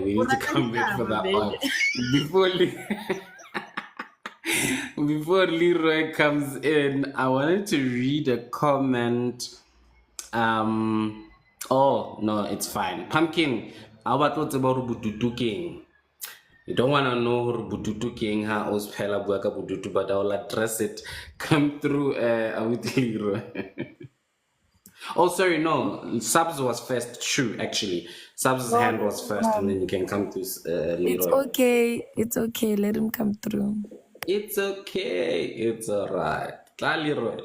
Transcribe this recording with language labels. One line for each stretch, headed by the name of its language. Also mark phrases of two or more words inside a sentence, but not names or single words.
English: We need to come back for that one. Before Leroy comes in, I wanted to read a comment. Oh, no, it's fine. Pumpkin, How about bututu king? You don't want to know bututu king
Southern Sotho: ha os phela bua ka bututu,
English: but I will address it. Come through with Leroy. Oh, sorry, no. Subs was first. True, actually. Subs' hand was first, and then you can come to It's Leroy. okay. It's okay. Let him come through. It's okay. It's alright. Leroy.